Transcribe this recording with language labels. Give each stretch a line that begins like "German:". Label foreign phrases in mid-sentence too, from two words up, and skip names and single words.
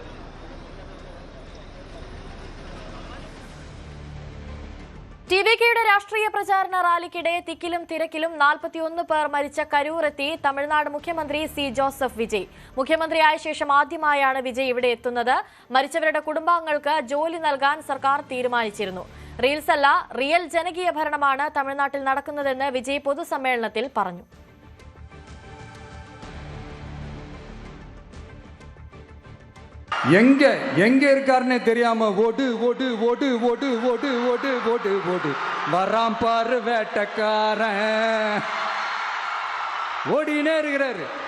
Malayalam: ടിവികെയുടെ രാഷ്ട്രീയ പ്രചാരണ റാലിക്കിടെ തിക്കിലും തിരക്കിലും 41 പേർ മരിച്ച കരൂരെത്തി തമിഴ്നാട് മുഖ്യമന്ത്രി സി ജോസഫ് വിജയ്. മുഖ്യമന്ത്രിയായ ശേഷം ആദ്യമായാണ് വിജയ് ഇവിടെ എത്തുന്നത്. മരിച്ചവരുടെ കുടുംബാംഗങ്ങൾക്ക് ജോലി നൽകാൻ സർക്കാർ തീരുമാനിച്ചിരുന്നു. റീൽസ് അല്ല, റിയൽ ജനകീയ ഭരണമാണ് തമിഴ്നാട്ടിൽ നടക്കുന്നതെന്ന് വിജയ് പൊതുസമ്മേളനത്തിൽ പറഞ്ഞു.
Tamil: எங்க இருக்காருன்னே தெரியாம ஓடு ஓடு ஓடு ஓடு ஓடு ஓடு ஓடு ஓடு வராம் பாரு வேட்டக்காரன் ஓடினே இருக்கிறாரு.